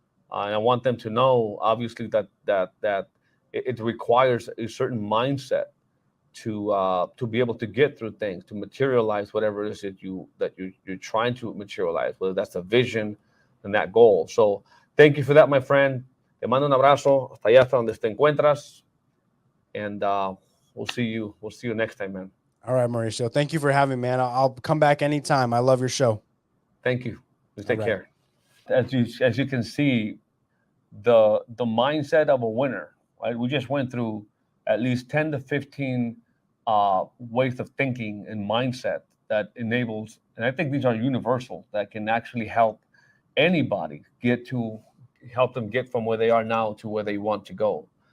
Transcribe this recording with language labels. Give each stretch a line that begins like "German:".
English: And I want them to know, obviously, that it requires a certain mindset to be able to get through things, to materialize whatever it is that you're trying to materialize, whether that's a vision and that goal. So thank you for that, my friend.
Spanish: Te mando un abrazo hasta allá, hasta donde te encuentras,
English: and we'll see you next time, man. All right, Mauricio. Thank you for having me, man. I'll come back anytime. I love your show. Thank you. Take care. As you can see, the mindset of a winner, right? We just went through at least 10 to 15 ways of thinking and mindset that enables, and I think these are universal, that can actually help anybody help them get from where they are now to where they want to go.